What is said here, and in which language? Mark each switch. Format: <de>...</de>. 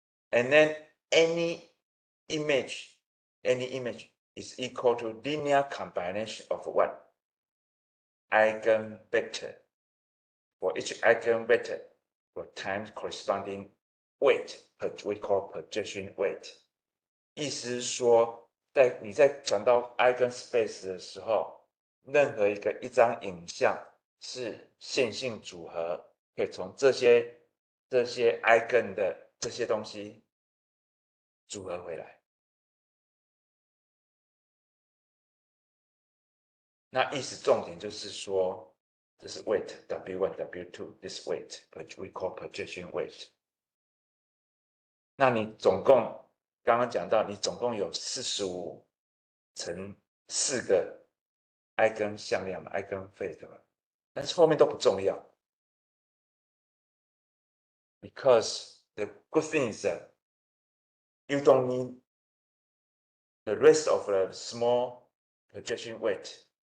<en>And then any image is equal to linear combination of what? Eigenvector. For each eigenvector, for times corresponding weight, we call projection weight.</en> <zh>意思是说你在转到 eigenspace 的时候，任何一张影像是线性组合，可以从这些 eigen 的这些东西组合回来。那意思重点就是说，这是 weight W1 W2</zh> <en>this weight we call projection weight。</en> <zh>那你总共刚刚讲到，你总共有45乘4个 eigen 向量嘛 ，eigen weight 嘛，但是后面都不重要 ，</zh> <en>because the good thing is that you don't need the rest of the small projection weight.</en>